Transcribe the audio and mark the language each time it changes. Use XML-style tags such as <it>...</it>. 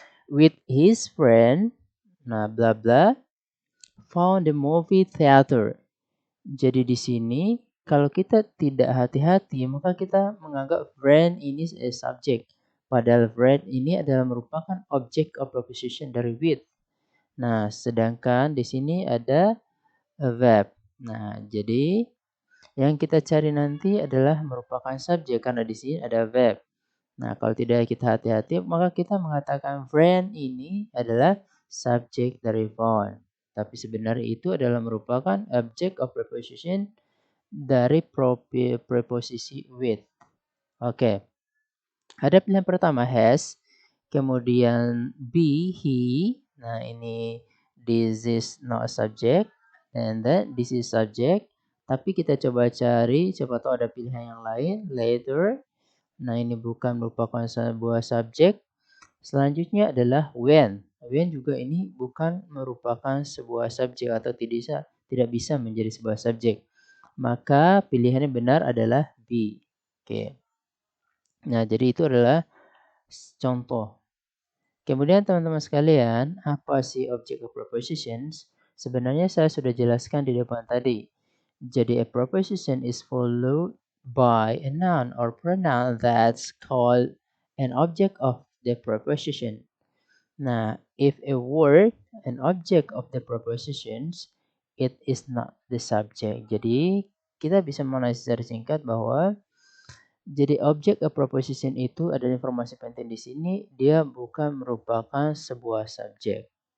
<en>With his friend, nah bla bla, found the movie theater.</en> <id>Jadi di sini kalau kita tidak hati-hati maka kita menganggap friend ini sebagai subjek. Padahal friend ini adalah merupakan object of preposition dari with. Nah, sedangkan di sini ada a verb. Nah, jadi yang kita cari nanti adalah merupakan subjek karena di sini ada verb. Nah, kalau tidak kita hati-hati, maka kita mengatakan friend ini adalah subjek dari found. Tapi sebenarnya itu adalah merupakan object of preposition dari preposisi with. Oke. Ada pilihan pertama has, kemudian be, he. Nah, ini</id> <en>this is not a subject, and then this is subject.</en> <id>Tapi kita coba cari, coba tahu ada pilihan yang lain. Later. Nah, ini bukan merupakan sebuah subjek. Selanjutnya adalah when. When juga ini bukan merupakan sebuah subjek atau tidak bisa menjadi sebuah subjek. Maka pilihan yang benar adalah be. Oke. Nah, jadi itu adalah contoh. Kemudian teman-teman sekalian, apa sih object of prepositions? Sebenarnya saya sudah jelaskan di depan tadi.</id> <en>Jadi a preposition is followed by a noun or pronoun that's called an object of the preposition. Nah, if a word an object of the prepositions, it is not the subject.</en> <id>Jadi kita bisa mengenai secara singkat bahwa jadi object of preposition itu ada informasi penting di sini, dia bukan merupakan sebuah subjek.</id>